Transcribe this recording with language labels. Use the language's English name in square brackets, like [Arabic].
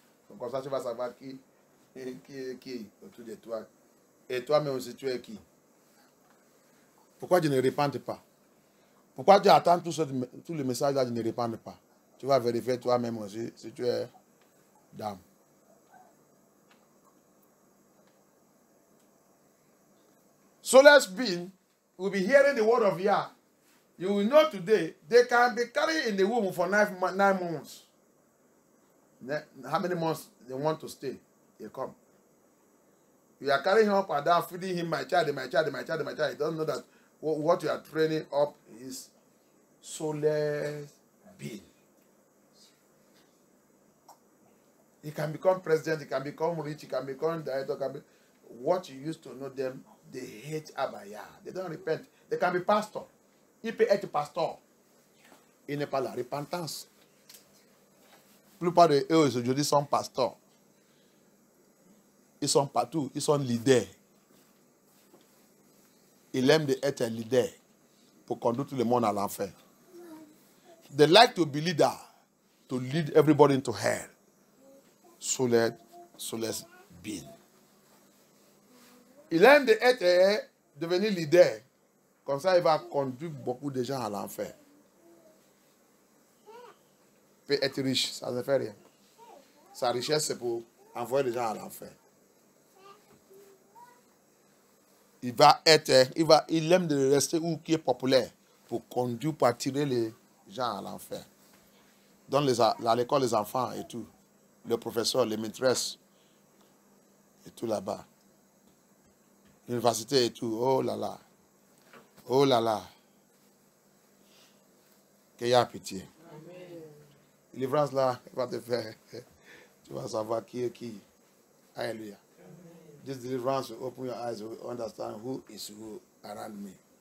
[French] Donc comme ça, tu vas savoir qui est autour de toi. Et toi-même aussi, tu es qui? Pourquoi tu ne repentes pas? Pourquoi tu attends tout le message là, tu ne repentes pas? Tu vas vérifier toi-même aussi si tu es d'âme. [English] Soulless being will be hearing the word of Yah. You will know today, they can be carried in the womb for 9 months. How many months they want to stay? They come. You are carrying him up and down, feeding him, my child. You don't know that what you are training up is soulless being. He can become president, he can become rich, he can become director, what you used to know them, they hate Abaya. They don't repent. They can be pastor. [French] Il peut être pasteur. Il n'est pas la repentance. plupart d'eux aujourd'hui sont pasteurs. Ils sont partout, ils sont leaders. Ils aiment être leader pour conduire tout le monde à l'enfer. [English] They like to be leader, to lead everybody into hell. Soulless being. [French] Il aime devenir leader. Comme ça, il va conduire beaucoup de gens à l'enfer. Il peut être riche, ça ne fait rien. Sa richesse, c'est pour envoyer les gens à l'enfer. Il aime de rester où qui est populaire pour conduire, pour attirer les gens à l'enfer. Dans l'école, les enfants et tout. Le professeur, les maîtresses et tout là-bas. L'université et tout. Oh là là. Oh là là. Qu'il y a pitié. Délivrance là, il va te faire. Tu vas savoir qui est qui. Alléluia. [English] This deliverance will open your eyes to understand who is who around me.